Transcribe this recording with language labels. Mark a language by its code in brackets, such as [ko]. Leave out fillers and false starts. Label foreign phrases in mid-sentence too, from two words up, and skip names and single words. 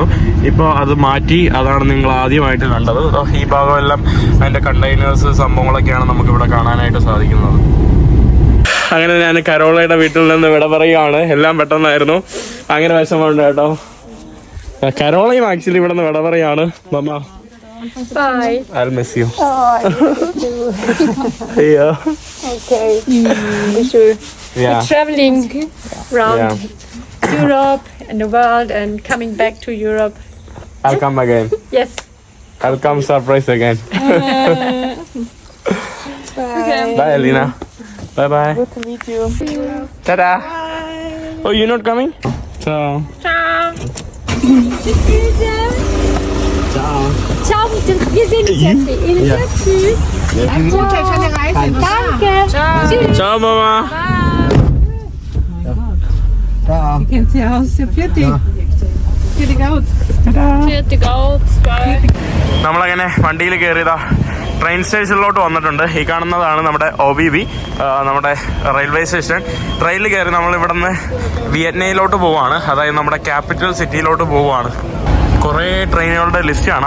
[ml] ഇപ്പോൾ അത് മാറ്റി. അതാണ് നിങ്ങൾ ആദ്യമായിട്ട് കണ്ടത്. ഈ ഭാഗമെല്ലാം അതിന്റെ കണ്ടെയ്നേഴ്സ് സംഭവങ്ങളൊക്കെയാണ് നമുക്ക് ഇവിടെ കാണാനായിട്ട് സാധിക്കുന്നത്. അങ്ങനെ ഞാൻ കരോളയുടെ വീട്ടിൽ നിന്ന് വിട പറയുകയാണ്. എല്ലാം പെട്ടെന്നായിരുന്നു. അങ്ങനെ വിഷമമുണ്ട് കേട്ടോ. കരോളയും ആക്ച്വലി ഇവിടെ നിന്ന് വിട പറയാണ്. മമ്മ [en] Bye. I'll miss you. Yeah. Okay. We should be traveling around Europe and the world and coming back to Europe. I'll come again. Yes. I'll come surprise again. Bye. Bye, Elena. Bye bye. Good to meet you. Ta-da. Oh, you're not coming? [de] Ciao. Ciao. Ciao, wir sehen uns jetzt. Ja. Tschüss. Gute, schöne Reise. Danke. Ciao. Ciao, Mama. Wie kennt sie aus? Fertig. Fertig out. Fertig out. Bye. [ml] നമ്മളങ്ങനെ വണ്ടിയിൽ കയറിയതാ [en] train stationilott [ml] വന്നിട്ടുണ്ട്. ഈ കാണുന്നതാണ് നമ്മുടെ OBB, നമ്മുടെ [en] railway station. [ml] ട്രെയിനിൽ കയറി നമ്മൾ ഇവിടെ നിന്ന് വിയറ്റ്നാമിലോട്ട് പോവുകയാണ്. അതായത് നമ്മുടെ [en] capital cityilott [ml] പോവുകയാണ്. കുറേ ട്രെയിനുകളുടെ ലിസ്റ്റ് കാണാം.